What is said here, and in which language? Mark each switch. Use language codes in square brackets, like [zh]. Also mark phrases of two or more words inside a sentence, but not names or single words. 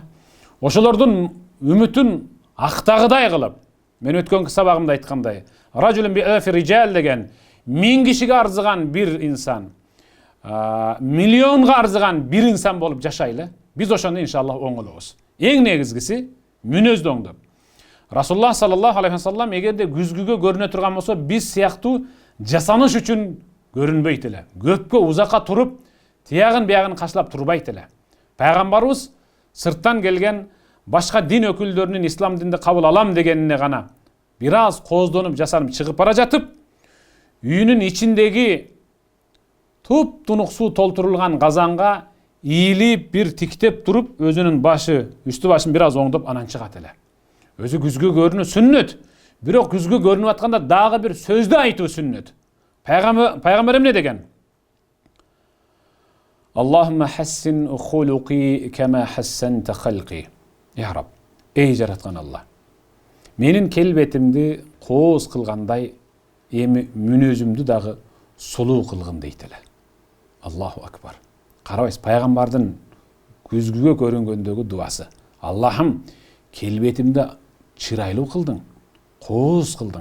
[ky] Ошолордун үмүтүн актагыдай кылып, мен өткөнкү сабагымда айткандай, [ar] رجل بألف رجل [ky] деген 1000 кишиге арзыган бир инсан, миллионга арзыган бир инсан болуп жашайлы. Биз ошондо иншаллах оңолобуз. Эң негизгиси мүнөздү оңдоп. Расулуллах [ar] صلى الله عليه وسلم [ky] эгерде күзгүгө көрүнө турган болсо, биз сыяктуу жасаныш үчүн көрүнбөйт эле. Көпкө узакка туруп, тиягын биягын качлап турбайт эле. Пайгамбарыбыз сырттан келген башка дин өкүлдөрүнүн ислам динди кабыл алам дегенине гана бир аз кооздонуп жасанып чыгып бара жатып, үйүнүн ичиндеги туп-тунук суу толтурулган казанга ийилип бир тиктеп туруп, өзүнүн башы, үстү башын бир аз оңдоп анан чыгат эле. Өзү күзгү көрүнүү сүннөт. Бирок күзгү көрүнүп атканда дагы бир сөздү айтуу сүннөт. Пайгамбар эмне деген? [ar] اللهم حسن خلقي كما حسنت خلقي. يا رب, [ky] эй жараткан Алла, менин келбетимди кооз кылгандай, эми мүнөзүмдү дагы сулуу кылгын дейт эле. [ar] الله أكبر. [ky] Карабайсыз, пайгамбардын күзгүгө көрүнгөндөгү дуасы. Аллахым, келбетимди чырайлуу кылдың, кооз кылдың.